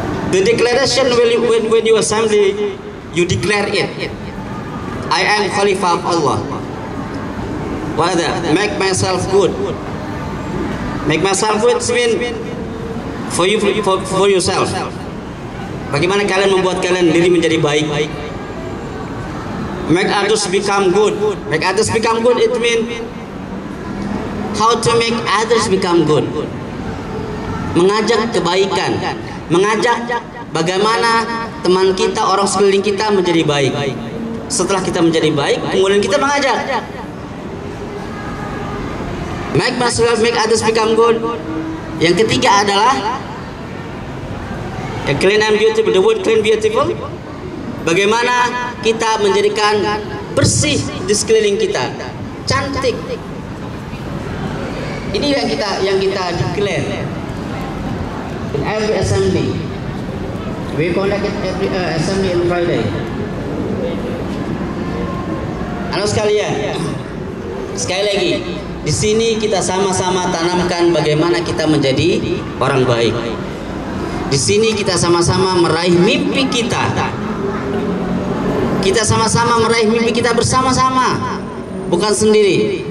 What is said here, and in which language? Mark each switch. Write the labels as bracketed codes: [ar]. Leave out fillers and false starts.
[en] The declaration when you assembly, you declare it. I am Khalifah of Allah. What is that? Make myself good. Make myself good mean for yourself. [id] Bagaimana kalian membuat kalian diri menjadi baik? [en] Make others become good. Make others become good, it means how to make others become good. [id] Mengajak kebaikan, mengajak bagaimana teman kita, orang sekeliling kita menjadi baik. Setelah kita menjadi baik, kemudian kita mengajak. [en] Make myself, make others become good. [id] Yang ketiga adalah [en] clean and beautiful. The word clean, beautiful. [id] Bagaimana kita menjadikan bersih di sekeliling kita, cantik. Ini yang kita [en] declare in every assembly. We conduct every assembly on Friday. [id] Halo sekalian, sekali lagi di sini kita sama-sama tanamkan bagaimana kita menjadi orang baik. Di sini kita sama-sama meraih mimpi kita. Kita sama-sama meraih mimpi kita bersama-sama, bukan sendiri.